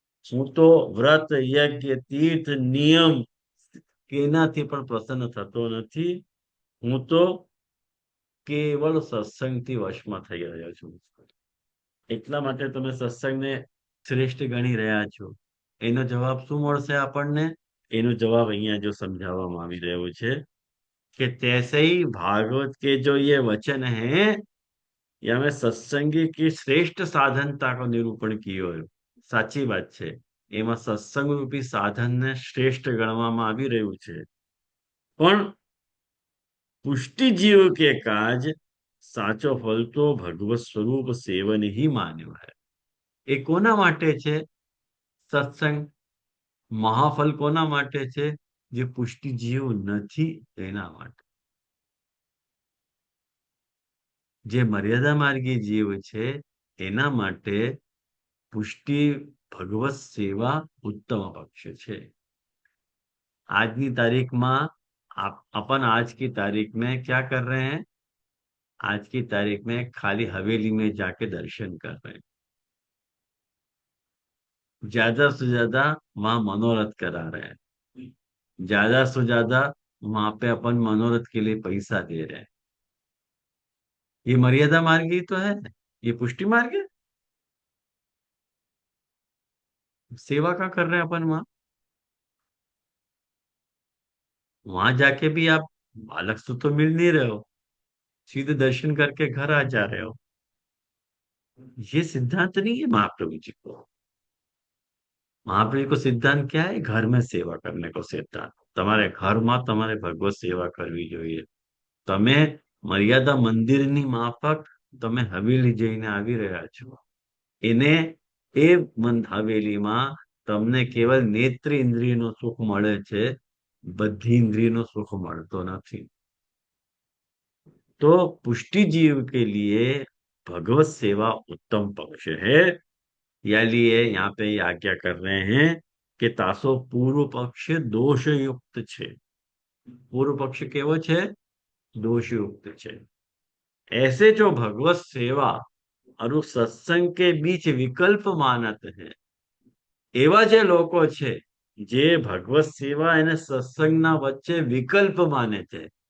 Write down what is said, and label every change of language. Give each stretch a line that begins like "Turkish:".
Gujarati: હું તો વ્રત, યજ્ઞ, તીર્થ, નિયમ કેનાથી પણ પ્રસન્ન થતો નથી. હું તો કેવળ સત્સંગથી વશમાં થઈ રહ્યો છું. એટલા માટે તમે સત્સંગને શ્રેષ્ઠ ગણી રહ્યા છો. એનો જવાબ શું મળશે આપણને? એનો જવાબ અહીંયા જો સમજાવવામાં આવી રહ્યો છે
Hindi: कि तैसे ही भागवत के जो ये वचन हैं ये हमें सत्संगी की श्रेष्ठ साधनता को निरूपण कियो है।
Gujarati: સાચી વાત છે, એમાં સત્સંગ રૂપી સાધનને શ્રેષ્ઠ ગણવામાં આવી રહ્યું છે, પણ પુષ્ટિજીવ કે કાજ સાચો ફલ તો ભગવત સ્વરૂપ સેવન ही માન્યો है। એ કોના માટે છે સત્સંગ? મહાફલ કોના માટે છે? જે પુષ્ટિજીવ નથી એના માટે। જે મર્યાદા માર્ગી જીવ છે એના માટે પુષ્ટિ ભગવત સેવા उत्तम पक्ष છે। આજની તારીખમાં
Hindi: अपन आज की तारीख में क्या कर रहे हैं? आज की तारीख में खाली हवेली में जाके दर्शन कर रहे हैं, ज्यादा से ज्यादा वहां मनोरथ करा रहे हैं, ज्यादा से ज्यादा वहां पे अपन मनोरथ के लिए पैसा दे रहे हैं। ये मर्यादा मार्ग ही तो है, ये पुष्टि मार्ग है। सेवा का कर रहे हैं अपन वहां, वहां जाके भी आप बालक से तो मिल नहीं रहे हो, सीधे दर्शन करके घर आ जा रहे हो। ये सिद्धांत नहीं है महाप्रभु जी को। महाप्रभु को सिद्धांत क्या है? घर में सेवा करने को सिद्धांत।
Gujarati: તમારે ઘરમાં તમારે ભગવત સેવા કરવી જોઈએ। તમે મર્યાદા મંદિરની માફક તમે હવેલી જઈને આવી રહ્યા છો, એને એ હવેલીમાં તમને કેવલ નેત્ર ઇન્દ્રિયનું સુખ મળે છે, બધી ઇન્દ્રિયનું સુખ મળતો નથી।
Hindi: तो पुष्टि जीव के लिए भगवत सेवा उत्तम पक्ष है। या लिए यहाँ पे आज्ञा कर रहे हैं कि तासो पूर्व पक्ष दोष युक्त छे।
Gujarati: पूर्व पक्ष केवो छे? दोष युक्त छे।
Hindi: ऐसे जो भगवत सेवा और सत्संग के बीच विकल्प मानत है,
Gujarati: एवा जे लोको छे जे भगवत सेवा અને સત્સંગના વચ્ચે વિકલ્પ માને છે।